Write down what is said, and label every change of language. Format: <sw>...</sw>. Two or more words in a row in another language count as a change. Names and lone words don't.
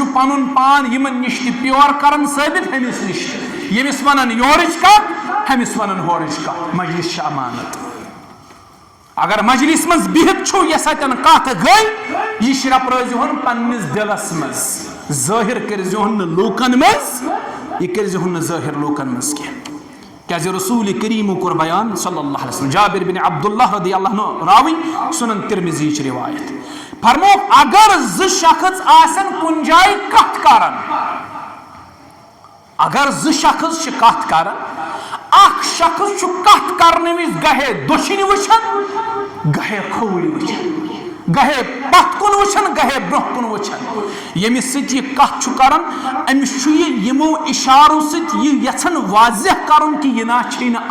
<ks>پنُن پان یِمن نِش تہِ پیور کران ثٲبت ہُمِس نِش تہِ ییٚمِس ونان یورٕچ کتھ ہُمِس ونان ہورٕچ کتھ مجلس چھِ امانت اگر مجلس منٛز بِہِتھ چھُو یۄس اتٮ۪ن کتھ گٔے یہِ شرپرٲزِہون پننِس دلس منٛز ظٲہِر کٔرزِہون نہٕ لوٗکن منٛز یہِ کٔرزِہون نہٕ ظٲہِر لوٗکن منٛز کینٛہہ کیازِ رسول کریٖمو کوٚر بیان</ks> <ar>صلی اللہ علیہ وسلم</ar> <ks>جابر بن عبداللہ</ks> <ar>رضی اللہ عنہ</ar> <ks>راوی سنن ترمذی چھ روایت فرموک اگر 2 شخص آسن کُنہِ جایہِ کتھ کران اگر 2 شخص چھِ کتھ کران اکھ شخص چھُ کتھ کرنہٕ وِزِ گاہے دٔچھِنۍ وٕچھان گاہے کھووٕرۍ وٕچھان گہے پت کن وچھن گہے برہ کن وچھن یمس سۭتۍ یہِ کتھ چھُ کران أمِس چھُ یہِ یِمو اِشارو سۭتۍ یہِ یژھان واضح کرُن کہِ یہِ نہ چھے نہٕ</ks>